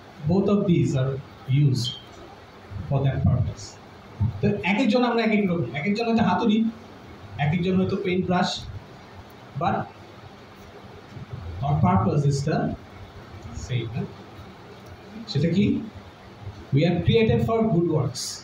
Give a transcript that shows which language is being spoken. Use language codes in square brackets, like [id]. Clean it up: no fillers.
[en] both of these are used for that purpose. [bn] তো এক একজন আমরা এক এক রকম, এক একজন হয়তো হাতুড়ি, এক একজন হয়তো paint brush, [en] But our purpose is the same. [bn] সেটা কি? [en] We are created for good works.